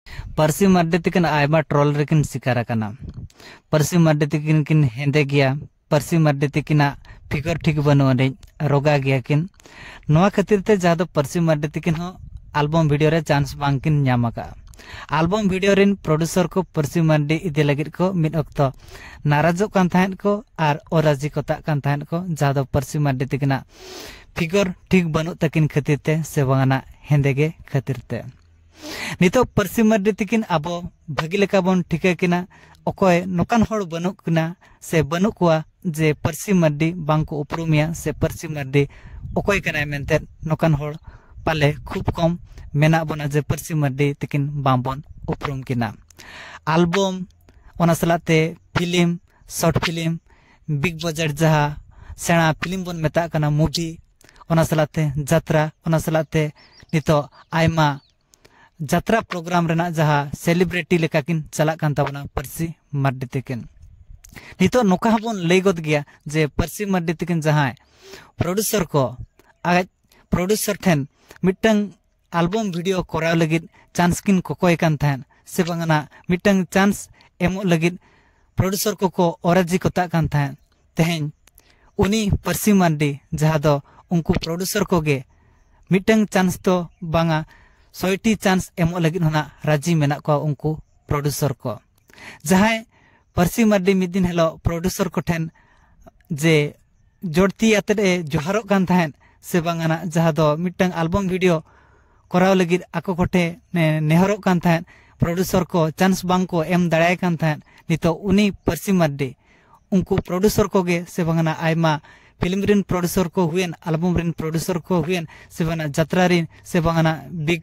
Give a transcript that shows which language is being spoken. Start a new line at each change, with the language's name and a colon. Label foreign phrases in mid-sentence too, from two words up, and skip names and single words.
Santali: परसी मार्डी तकिन आयमा ट्रोल रेकिन शिकार कना। परसी मार्डी तकिन किन हेंदे गया, परसी मार्डी तकिना फिगर ठीक बनुआ रोगा गया किन नोआ खातिर ते जहाँ परसी मार्डी तकिन हो
English: album video
Santali: रे चांस बांकिन ᱧᱟᱢᱟᱠᱟ।
English: album video
Santali: रिन प्रोड्यूसर को परसी मार्डी इदे लगित को मिद अक्तो नाराजो कान थाहेन को आर ओराजी को ता कान थाहेन को जहाँ परसी मार्डी तकिना फिगर ठीक बनु तकिन खातिर ते से बांगना हेंदे गे खातिर ते नितो परसी मार्डी तकिन आबो भागी लेका बन ठिका किना अकोय नोकान होड़ बनु किना से बनु कुआ जे परसी मार्डी बांको उपरुमिया से परसी मार्डी अकोय कनाय मेनते नोकान होड़ पाले खूब कम मेना बना जे परसी मार्डी तकिन बांबन उपरुम किना। एल्बम ओना सलाते
English: film short film big budget
Santali: जहा सेना फिल्म बन मेता कना मूवी ओना सलाते जात्रा ओना सलाते नितो आयमा जात्रा प्रोग्राम रेना जहा सेलिब्रिटी लेकाकिन चला कान ताबना परसी मार्डी तकिन नितो नोका बन लई गद गया जे परसी मार्डी तकिन जहा प्रोड्यूसर को आज प्रोड्यूसर ठेन
English: meeting album
Santali: वीडियो कोराव लगित चांस किन कोकोय कान थान से बांगना
English: meeting chance
Santali: एमो लगित प्रोड्यूसर को ओराजी कोता कान थान तेहें उनी परसी मार्डी जहा दो उनको प्रोड्यूसर को गे
English: meeting chance
Santali: तो बांगा 100टी चांस एमो लगित होना राजी मेना को उनको प्रोड्यूसर को जहां परसी मार्डी मिद दिन
English: hello producer
Santali: को ठेन जे जोड़ती आते जोहारो कान थान से बांगना जहाँ दो
English: meeting album video
Santali: कोराव लगित आको कोठे नेहरो कान थान प्रोड्यूसर को चांस बांग को एम दाड़ाय कान थान नितो उनी परसी मार्डी उनको प्रोड्यूसर को गे से बांगना आयमा फिल्म रिन प्रोड्यूसर को हुएन एल्बम रिन प्रोड्यूसर को हुएन से बांगना जात्रा रिन से बांगना बिग